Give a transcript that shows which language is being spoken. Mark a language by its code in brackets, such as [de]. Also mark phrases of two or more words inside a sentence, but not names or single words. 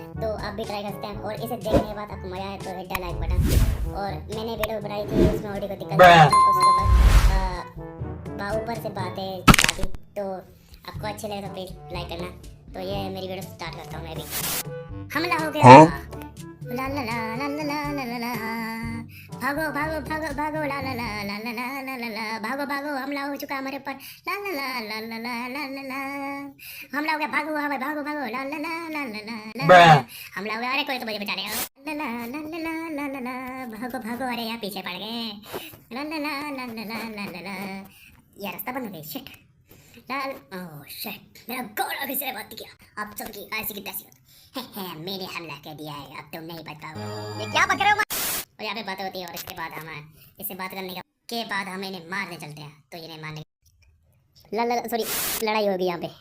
[hi] तो आप भी ट्राई कर सकते हैं और इसे देखने के बाद आपको मज़ा आए तो [en] hit the like button. [hi] और मैंने वीडियो बनाई थी, उसमें ऑडियो को दिक्कत उसके बाद ऊपर से बातें काटी, तो आपको अच्छे लगे तो [en] please like [hi] करना। तो ये मेरी वीडियो स्टार्ट करता हूँ मैं भी। हमला हो गया। ला ला ला ला ला ला ला ला ला, भागो भागो भागो भागो, ला ला ला ला ला ला ला ला ला, भागो भागो, हमला हो चुका हमारे ऊपर, ला ला ला ला ला ला ला ला ला, हमला हो गया, भागो हमें, भागो भागो, ला ला ला ला ला ला, हमला हो गया। अरे कोई तो मुझे बचा लेगा। ला ला ला ला ला ला ला, भागो भागो, अरे यार पीछे पड़ गए, ला ला ला ला ला ला ला ला, यार रास्ता बंद हो गया। [en] शिट लाल, oh shit, [hi] मेरा गॉड अभी से बात किया। आप सबकी ऐसी की तैसी मैंने हमला कर दिया है, अब तुम नहीं बच पाओगे। ये क्या बक रहे हो? और यहाँ पे बातें होती है और इसके बाद हम इससे बात करने के बाद हम इन्हें मारने चलते हैं। तो इन्हें मारने सॉरी लड़ाई होगी यहाँ पे।